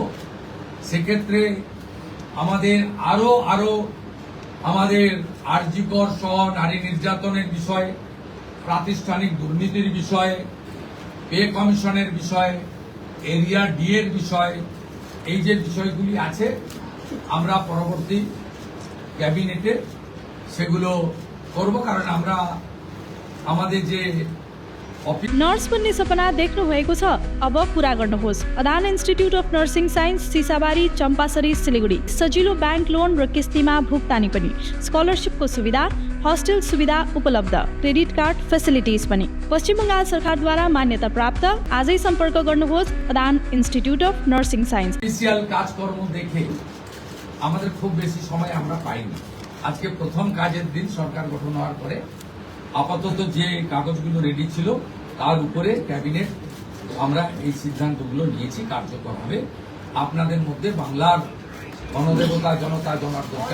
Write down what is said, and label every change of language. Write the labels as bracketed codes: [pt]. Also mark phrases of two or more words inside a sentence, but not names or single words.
[bn] সেক্ষেত্রে আমাদের আরো আমাদের আরজিকর সহ নারী নির্যাতনের বিষয়ে, প্রাতিষ্ঠানিক দুর্নীতির বিষয়ে, পে কমিশনের বিষয়ে, এরিয়া ডি এর বিষয়ে, এই যে বিষয়গুলি আছে আমরা পরবর্তী ক্যাবিনেটে সেগুলো করব। कारण আমরা আমাদের যে [ne] नर्स बन्ने सपना देख्नु भएको छ, अब पूरा गर्नुहोस्। अदान इन्स्टिट्युट अफ नर्सिङ साइन्स, सिसाबारी, चम्पासरी, सिलिगुडी। सजिलो ब्याङ्क लोन र किस्तीमा भुक्तानी पनि, स्कलरसिपको सुविधा, हस्टेल सुविधा उपलब्ध, [en] credit card facilities [ne] पनि। पश्चिम बङ्गाल सरकारद्वारा मान्यता प्राप्त। आजै सम्पर्क गर्नुहोस् अदान इन्स्टिट्युट अफ नर्सिङ साइन्स। [bn] অফিসিয়াল কাজকর্ম দেখে আমাদের খুব বেশি সময় আমরা পাইনি। আজকে প্রথম কাজের দিন সরকার গঠন হওয়ার পরে আপাতত যে কাগজগুলো রেডি ছিল তার উপরে ক্যাবিনেট আমরা এই সিদ্ধান্তগুলো নিয়েছি, কার্যকর হবে। আপনাদের মধ্যে বাংলার গণদেবতা জনতা জনার্দনকে